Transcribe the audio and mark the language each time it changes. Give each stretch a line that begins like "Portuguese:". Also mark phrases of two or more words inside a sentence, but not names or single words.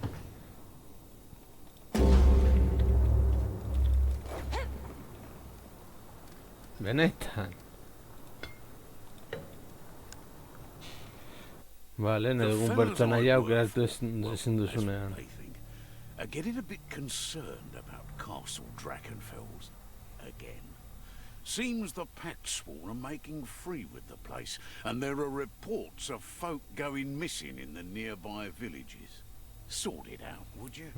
Basque: Benetan. Vale, nahi dugun pertsonaia aukeratu ezin duzunean.
English: Are getting a bit concerned about Castle Drakenfels again. Seems the Patsworn are making free with the place, and there are reports of folk going missing in the nearby villages. Sort it out, would you?